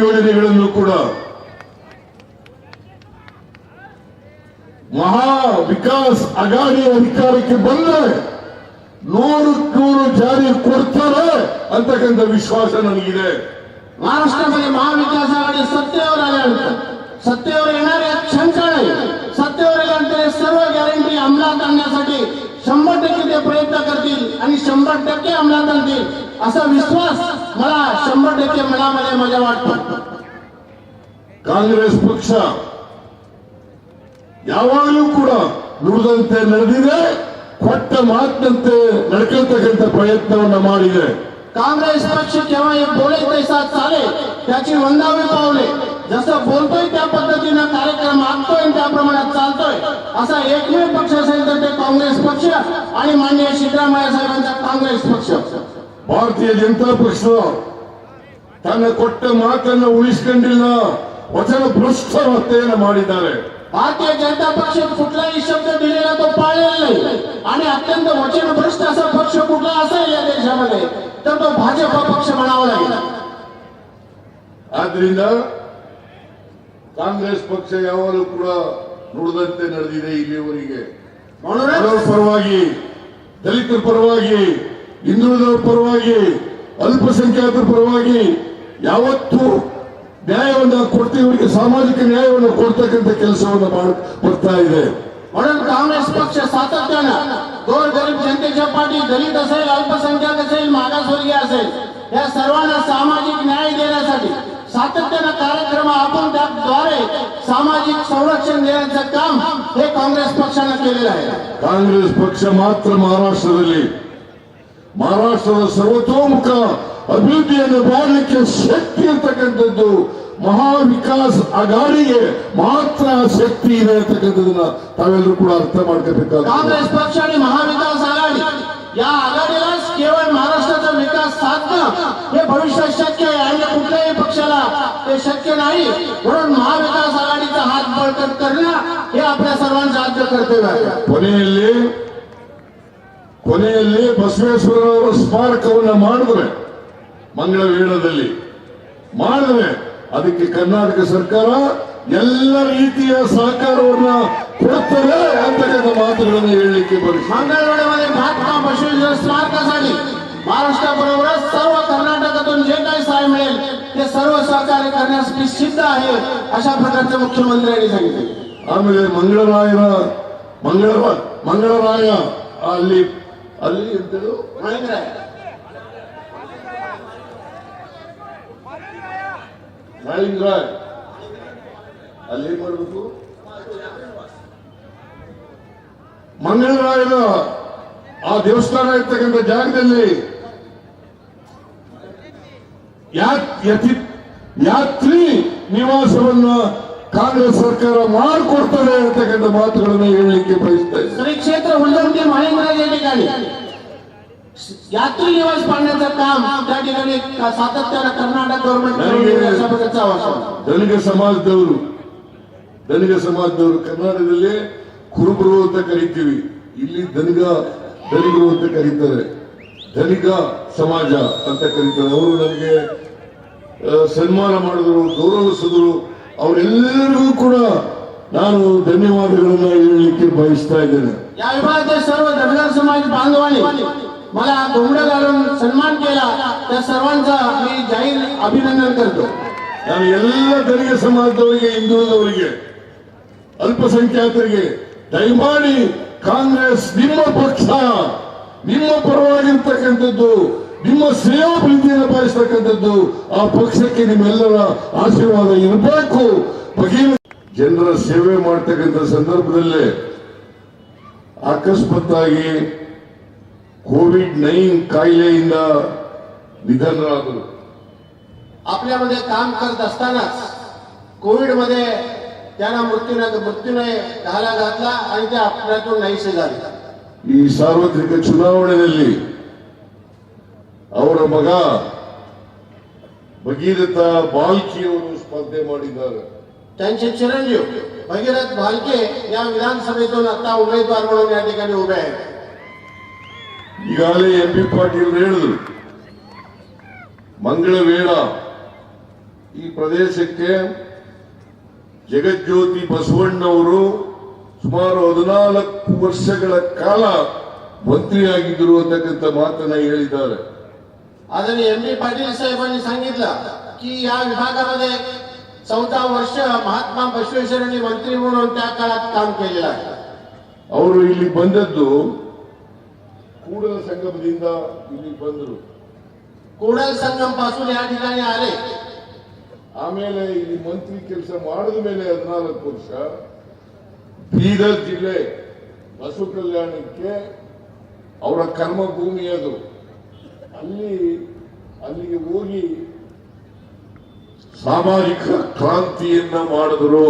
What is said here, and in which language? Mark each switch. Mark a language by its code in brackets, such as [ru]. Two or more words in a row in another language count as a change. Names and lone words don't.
[kn] 5 ಗ್ಯಾರಂಟಿ ಯೋಜನೆಗಳನ್ನು ಕೂಡ ಮಹಾ ವಿಕಾಸ್ ಅಘಾಡಿ ಅಧಿಕಾರಕ್ಕೆ ಬಂದ್ರೆ 100% ಜಾರಿ ಕೊಡ್ತಾರೆ ಅಂತಕ್ಕಂಥ ವಿಶ್ವಾಸ ನನಗಿದೆ. [mr] महाराष्ट्रामध्ये महाविकास आघाडी सत्तेवर आल्यानंतर सत्तेवर येणाऱ्या शंका नाही, सत्तेवर आल्यानंतर सर्व गॅरंटी अंमलात आणण्यासाठी 100% ते प्रयत्न करतील आणि 100% अंमलात आणतील असा विश्वास मला 100% मनामध्ये माझ्या वाटतो. [kn] ಕಾಂಗ್ರೆಸ್ ಪಕ್ಷ ಯಾವಾಗಲೂ ಕೂಡ ನುಡಿದಂತೆ ನಡೆದಿದೆ, ಕೊಟ್ಟ ಮಾತಿನಂತೆ ನಡ್ಕೊಳ್ತಕ್ಕಂಥ ಪ್ರಯತ್ನವನ್ನ ಮಾಡಿದೆ. [mr] काँग्रेस पक्ष केव्हा बोले तैसा चालेल त्याची वंदावी पावले, जसं बोलतोय त्या पद्धतीनं कार्यक्रम आखतोय त्या प्रमाणात चालतोय असा एकमेव पक्ष असेल तर ते काँग्रेस पक्ष आणि माननीय सिद्धरामಯ್ಯ साहेबांचा काँग्रेस पक्ष. [kn] ಭಾರತೀಯ ಜನತಾ ಪಕ್ಷ ತನ್ನ ಕೊಟ್ಟ ಮಾತನ್ನು ಉಳಿಸಿಕೊಂಡಿಲ್ಲ, ವಚನ ಭ್ರಷ್ಟತೆಯನ್ನು ಮಾಡಿದ್ದಾರೆ. [mr] भारतीय जनता पक्ष कुठलाही शब्द दिलेला तो पाळलेला नाही आणि अत्यंत वचनभ्रष्ट असा पक्ष कुठला असेल या देशामध्ये तर तो भाजप पक्ष म्हणावा लागेल. [kn] ಆದ್ರಿಂದ ಕಾಂಗ್ರೆಸ್ ಪಕ್ಷ ಯಾವಾಗಲೂ ಕೂಡ ನುಡಿದಂತೆ ನಡೆದಿದೆ ಇಲ್ಲಿಯವರೆಗೆ. ಬಡವರ ಪರವಾಗಿ, ದಲಿತರ ಪರವಾಗಿ, ಹಿಂದುಳಿದವರ ಪರವಾಗಿ, ಅಲ್ಪಸಂಖ್ಯಾತರ ಪರವಾಗಿ ಯಾವತ್ತೂ ನ್ಯಾಯವನ್ನು ಕೊಡ್ತೀವರಿಗೆ ಸಾಮಾಜಿಕ ನ್ಯಾಯವನ್ನು ಕೊಡ್ತಕ್ಕಂಥ ಕೆಲಸವನ್ನು ಬರ್ತಾ ಇದೆ. [mr] म्हणून काँग्रेस पक्ष सातत्यानं गोरगरीब जनतेच्या पाठी, दलित असेल, अल्पसंख्याक असेल, मागासवर्गीय असेल या सर्वांना सामाजिक न्याय देण्यासाठी सातत्यानं कार्यक्रम आखून त्याद्वारे सामाजिक संरक्षण देण्याचं काम हे काँग्रेस पक्षानं केलेलं आहे. [kn] ಕಾಂಗ್ರೆಸ್ ಪಕ್ಷ ಮಾತ್ರ ಮಹಾರಾಷ್ಟ್ರದ ಸರ್ವತೋಮುಖ ಅಭಿವೃದ್ಧಿಯನ್ನು ಮಾಡಲಿಕ್ಕೆ ಶಕ್ತಿ ಇರ್ತಕ್ಕಂಥದ್ದು ಮಹಾ ವಿಕಾಸ್ ಅಘಾಡಿಗೆ ಮಾತ್ರ ಶಕ್ತಿ ಇದೆ ಅಂತಕ್ಕಂಥದನ್ನ ತಾವೆಲ್ಲರೂ ಕೂಡ ಅರ್ಥ ಮಾಡ್ಕೋಬೇಕಾಗುತ್ತೆ. [mr] काँग्रेस पक्ष आणि महाविकास आघाडी या आघाडीलाच केवळ महाराष्ट्राचा विकास साधणं हे भविष्यात शक्य आहे आणि कुठल्याही पक्षाला ते शक्य नाही. म्हणून महाविकास आघाडीचा हात बळकट करणं हे आपल्या सर्वांचं आद्य कर्तव्य आहे. [kn] ಕೊನೆಯಲ್ಲಿ ಬಸವೇಶ್ವರರವರ ಸ್ಮಾರಕವನ್ನ ಮಾಡಿದ್ರೆ, ಮಂಗಳವೇಳದಲ್ಲಿ ಮಾಡಿದ್ರೆ ಅದಕ್ಕೆ ಕರ್ನಾಟಕ ಸರ್ಕಾರ ಎಲ್ಲ ರೀತಿಯ ಸಹಕಾರವನ್ನ ಕೊಡ್ತಾರೆ ಅಂತಕ್ಕಂಥ ಮಾತುಗಳನ್ನು ಹೇಳಲಿಕ್ಕೆ ಬರುತ್ತೆ. [mr] मंगळवेढ्यामध्ये महात्मा बसवेश्वर स्मारकासाठी महाराष्ट्राबरोबरच सर्व कर्नाटकातून जे काही सहाय्य मिळेल ते सर्व सहकार्य करण्यासाठी सिद्ध आहे अशा प्रकारचे मुख्यमंत्र्यांनी सांगितले. [kn] ಆಮೇಲೆ ಮಂಗಳರಾಯ ಅಲ್ಲಿ ಎಂತದು ಮಾಳಿಂಗರಾಯ್ ಅಲ್ಲಿ ಏನ್ ಮಾಡ್ಬೇಕು, ಮಂಗಳರಾಯನ ಆ ದೇವಸ್ಥಾನ ಇರ್ತಕ್ಕಂಥ ಜಾಗದಲ್ಲಿ ಯಾತ್ರಿ ನಿವಾಸವನ್ನ ಕಾಂಗ್ರೆಸ್ ಸರ್ಕಾರ ಮಾಡಿಕೊಡ್ತಾರೆ ಅಂತಕ್ಕಂಥ ಮಾತುಗಳನ್ನು ಹೇಳಲಿಕ್ಕೆ ಬಯಸ್ತಾ ಇದೆ. [mr] श्री क्षेत्र हुल्लमती माळिंगराज या ठिकाणी यात्री निवास पाडण्याचं काम त्या ठिकाणी सातत्यानं कर्नाटक गव्हर्नमेंट अशा प्रकारचा आवाज. [kn] ಧನಿಕ ಸಮಾಜದವರು ಕರ್ನಾಟಕದಲ್ಲಿ ಕುರುಬರು ಅಂತ ಕರಿತೀವಿ, ಇಲ್ಲಿ ಧನಿಕರು ಅಂತ ಕರೀತಾರೆ, ಧನಿಕ ಸಮಾಜ ಅಂತ ಕರೀತಾರೆ. ಅವರು ನನಗೆ ಸನ್ಮಾನ ಮಾಡಿದ್ರು, ಗೌರವಿಸಿದ್ರು. ಅವರೆಲ್ಲರಿಗೂ ಕೂಡ ನಾನು ಧನ್ಯವಾದಗಳನ್ನ ಹೇಳಲಿಕ್ಕೆ ಬಯಸ್ತಾ ಇದ್ದೇನೆ. [mr] या विभागातील सर्व धनगर समाज बांधवांनी मला घोंगडं घालून सन्मान केला, त्या सर्वांचा मी जाहीर अभिनंदन करतो. [kn] ನಾನು ಎಲ್ಲ ಧನಿಕ ಸಮಾಜದವರಿಗೆ, ಹಿಂದುಳಿದವರಿಗೆ, ಅಲ್ಪಸಂಖ್ಯಾತರಿಗೆ ದಯಮಾಡಿ ಕಾಂಗ್ರೆಸ್ ನಿಮ್ಮ ಪಕ್ಷ, ನಿಮ್ಮ ಪರವಾಗಿರ್ತಕ್ಕಂಥದ್ದು, ನಿಮ್ಮ ಶ್ರೇಯೋಭಿವೃದ್ಧಿಯನ್ನು ಬಯಸ್ತಕ್ಕಂಥದ್ದು, ಆ ಪಕ್ಷಕ್ಕೆ ನಿಮ್ಮೆಲ್ಲರ ಆಶೀರ್ವಾದ ಇರಬೇಕು. ಜನರ ಸೇವೆ ಮಾಡ್ತಕ್ಕಂಥ ಸಂದರ್ಭದಲ್ಲೇ ಅಕಸ್ಮಾತ್ತಾಗಿ ಕೋವಿಡ್-19 ಕಾಯಿಲೆಯಿಂದ ನಿಧನರಾದರು. [mr] आपल्यामध्ये काम करत असतानाच कोविड मध्ये त्यांना मृत्यूने घाला घातला आणि ते आपल्यातून नाहीसे झाले. [kn] ಈ ಸಾರ್ವತ್ರಿಕ ಚುನಾವಣೆಯಲ್ಲಿ ಅವರ ಮಗ ಭಗೀರಥ ಬಾಲ್ಕಿ ಅವರು ಸ್ಪರ್ಧೆ ಮಾಡಿದ್ದಾರೆ. [mr] त्यांचे चिरंजीव भगीरथ भालके या विधानसभेतून आता उमेदवार म्हणून या ठिकाणी उभे आहेत. [kn] ಈಗಾಗಲೇ ಎಂ ಬಿ ಪಾಟೀಲ್ ಹೇಳಿದ್ರು, ಮಂಗಳವೇಳ ಈ ಪ್ರದೇಶಕ್ಕೆ ಜಗಜ್ಯೋತಿ ಬಸವಣ್ಣವರು ಸುಮಾರು 14 ವರ್ಷಗಳ ಕಾಲ ಮಂತ್ರಿಯಾಗಿದ್ದರು ಅಂತಕ್ಕಂಥ ಮಾತನ್ನ ಹೇಳಿದ್ದಾರೆ. [mr] आदरणीय एम बी पाटील साहेबांनी सांगितलं की या विभागामध्ये 14 वर्ष महात्मा बसवेश्वरांनी मंत्री म्हणून त्या काळात काम केलेलं आहे. [kn] ಅವರು ಇಲ್ಲಿ ಬಂದದ್ದು ಕೂಡಲ ಸಂಗಮದಿಂದ ಇಲ್ಲಿ ಬಂದರು. [mr] कोडल संगम पासून या ठिकाणी आले. [kn] ಆಮೇಲೆ ಇಲ್ಲಿ ಮಂತ್ರಿ ಕೆಲಸ ಮಾಡಿದ ಮೇಲೆ 14 ವರ್ಷ ಬೀದರ್ ಜಿಲ್ಲೆ ಬಸವ ಕಲ್ಯಾಣಕ್ಕೆ ಅವರ ಕರ್ಮಭೂಮಿ ಅದು. ಅಲ್ಲಿಗೆ ಹೋಗಿ ಸಾಮಾಜಿಕ ಕ್ರಾಂತಿಯನ್ನ ಮಾಡಿದ್ರು.